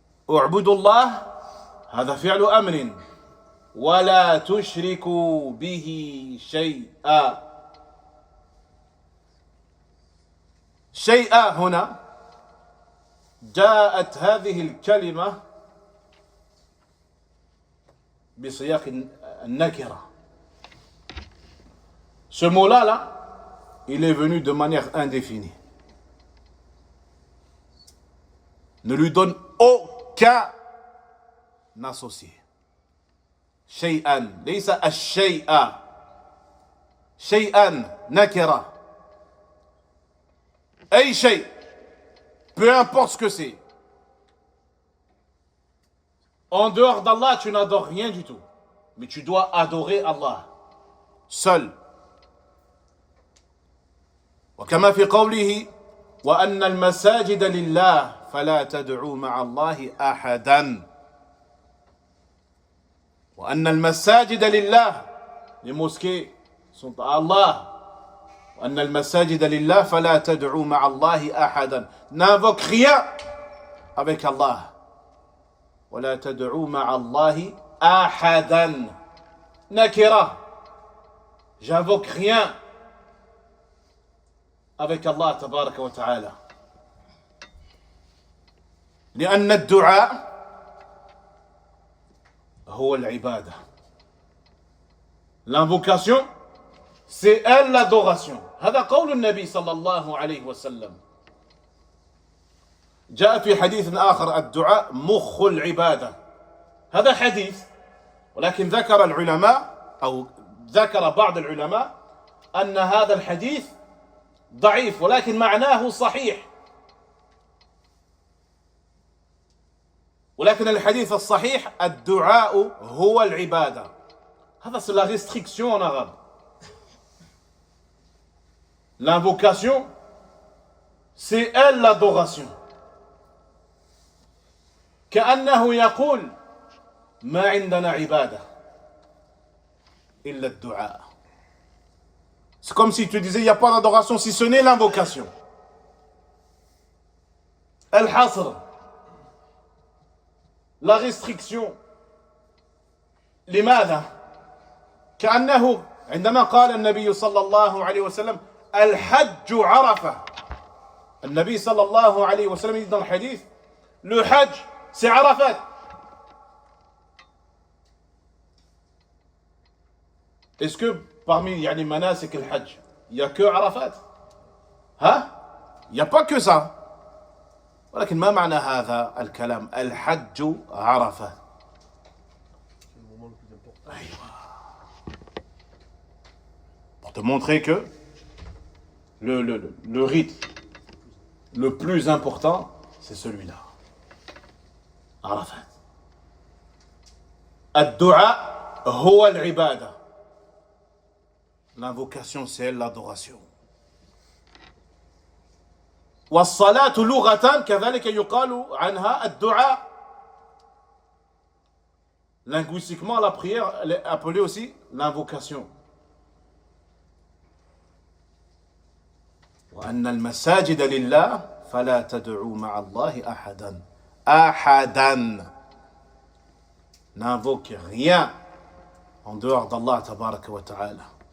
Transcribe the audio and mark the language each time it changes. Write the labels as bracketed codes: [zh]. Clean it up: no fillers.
[ar] اعبدوا الله هذا فعل أمر ولا تشركوا به شيئا. شيئا هنا جاءت هذه الكلمة بسياق النكرة. [fr] Ce mot-là, il est venu de manière indéfinie. Ne lui donne aucun associé. [ar] شيئا ليس الشيء. شيئا نكرة. أي شيء, [fr] peu importe ce que c'est. En dehors d'Allah, tu n'adores rien du tout. Mais tu dois adorer Allah seul. [ar] وكما في قوله وأن المساجد لله فلا تدعوا مع الله أحدا. وأن المساجد لله, [fr] les mosquées sont à Allah. [ar] وأن المساجد لله فلا تدعوا مع الله أحدا. [fr] N'invoque rien avec Allah. [ar] ولا تدعوا مع الله أحدا. نكرة. [fr] J'invoque rien avec Allah [ar] تبارك وتعالى. لأن الدعاء هو العبادة. [fr] L'invocation, c'est elle l'adoration. [ar] هذا قول النبي صلى الله عليه وسلم. جاء في حديث آخر الدعاء مخ العبادة. هذا حديث, ولكن ذكر العلماء أو ذكر بعض العلماء أن هذا الحديث ضعيف ولكن معناه صحيح. ولكن الحديث الصحيح الدعاء هو العبادة. [fr] هذا c'est la restriction en arabe. L'invocation, c'est elle l'adoration. [ar] كأنه يقول ما عندنا عبادة إلا الدعاء. [fr] C'est comme si tu disais il n'y a pas d'adoration si ce n'est l'invocation. الحصر, la restriction. [ar] لماذا؟ كأنه عندما قال النبي صلى الله عليه وسلم الحج عرفة. النبي صلى الله عليه وسلم [fr] dit dans le hadith, le hajj c'est Arafat. Est-ce que parmi [ar] yani manasik al-hajj, [fr] il n'y a que Arafat? Hein? Il n'y a pas que ça. [ar] ولكن ما معنى هذا الكلام الحج عرفة؟ [fr] Pour te montrer que le rite le plus important, c'est celui-là. Arafat. [ar] Ad-du'a huwa al-ibada. [fr] L'invocation, c'est l'adoration. [ar] والصلاة لغة كذلك يقال عنها الدعاء. [fr] Linguistiquement, la prière elle est appelée aussi l'invocation. [ar] وأن المساجد لله فلا تدعوا مع الله أحدا. [fr] أحدا. N'invoque rien en dehors d'Allah [ar] tabaraka wa ta'ala.